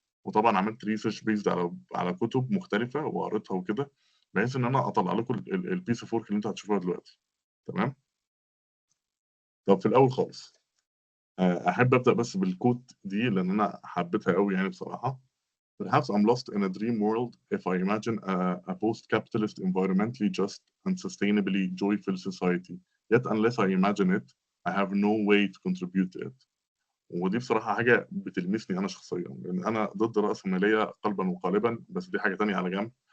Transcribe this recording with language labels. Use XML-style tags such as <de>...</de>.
<ar>وطبعا عملت ريسيرش بيزد على كتب مختلفه وقريتها وكده، بحيث ان انا اطلع لكم البيس اوف ورك اللي انتوا هتشوفوها دلوقتي. تمام. طب في الاول خالص احب ابدا بس بالكوت دي لان انا حبيتها قوي يعني بصراحه.</ar> <en>Perhaps I'm lost in a dream world if I imagine a post-capitalist, environmentally just and sustainably joyful society. Yet unless I imagine it, I have no way to contribute to it.</en> <ar>ودي بصراحة حاجة بتلمسني أنا شخصيا، لأن أنا ضد الرأسمالية قلبا وقالبا، بس دي حاجة تانية على جنب.</ar>